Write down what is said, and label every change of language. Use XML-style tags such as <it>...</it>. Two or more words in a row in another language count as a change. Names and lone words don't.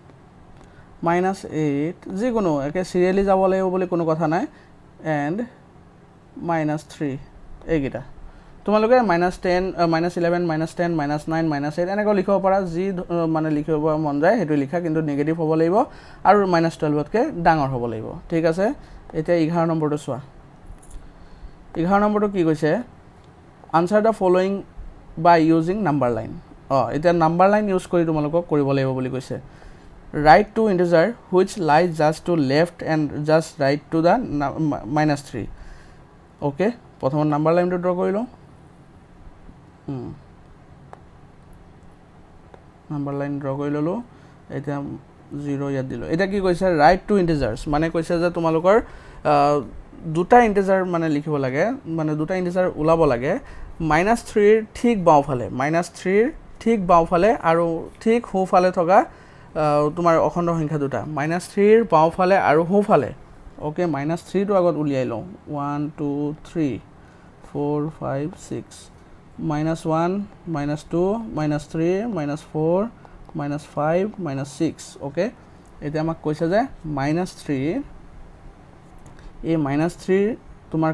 <as>-8 যিকোনো একে সিৰিয়ালি যাব লাগিব বুলি কোনো কথা নাই and -3 এইগিটা তোমালোকে -10 -11 -10 -9 -8 এনেকৈ লিখিব পাৰা যি মানে লিখিব মন যায় হেতু লিখা কিন্তু নেগেটিভ হ'ব লাগিব আৰু -12 তকে ডাঙৰ হ'ব লাগিব ঠিক আছে এতিয়া 11 নম্বৰটো চোৱা 11 নম্বৰটো কি কৈছে</as> <en>answer the following by using number line</en> <as>এতিয়া</as> <en>number line</en> <as>use কৰি তোমালোকক কৰিব লাগিব বুলি কৈছে</as> <en>write two integer which lies just to left and just right to the -3 okay</en> <as>প্ৰথম</as> <en>number line</en> <as>টো ড্ৰ কৰি লওঁ</as> <en>number line</en> <as>ড্ৰ কৰি ললো এতিয়া 0 ইয়াত দিলো এটা কি কৈছে</as> <en>write two integers</en> <as>মানে কৈছে যে তোমালোকৰ দুটা ইন্টিজাৰ মানে লিখিব লাগে মানে দুটা ইন্টিজাৰ উলাব লাগে -3 ৰ ঠিক বাওঁফালে -3 ৰ ঠিক বাওঁফালে আৰু ঠিক সোঁফালে থকা তোমাৰ অখণ্ড সংখ্যা দুটা -3 ৰ বাওঁফালে আৰু সোঁফালে ওকে -3 টো আগত উলিয়াই লওঁ 1 2 3 4 5 6 -1 -2 -3 -4 -5 -6 ওকে এতিয়া আমাক কৈছে যে -3 এই -3 তোমাৰ</as>